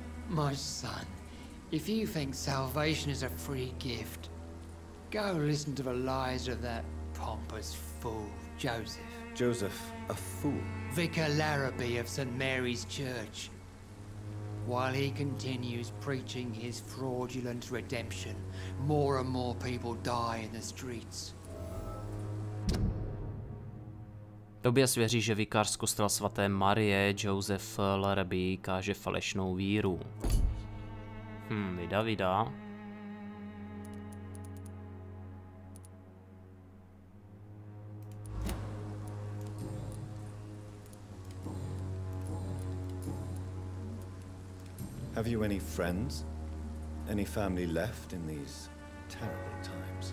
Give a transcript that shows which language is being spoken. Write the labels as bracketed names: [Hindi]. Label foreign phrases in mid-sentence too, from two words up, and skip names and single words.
[English] My son, if you think salvation is a free gift, go listen to the lies of that pompous fool, Joseph. Joseph, a fool. Vicar Larrabee of St. Mary's Church. while he continues preaching his fraudulent redemption, more and more people die in the streets. [Czech] Tobias věří, že vikář z kostela svaté Marie, Joseph Larrabee, káže falešnou víru. Vida. [English] Have you any friends? Any family left in these terrible times?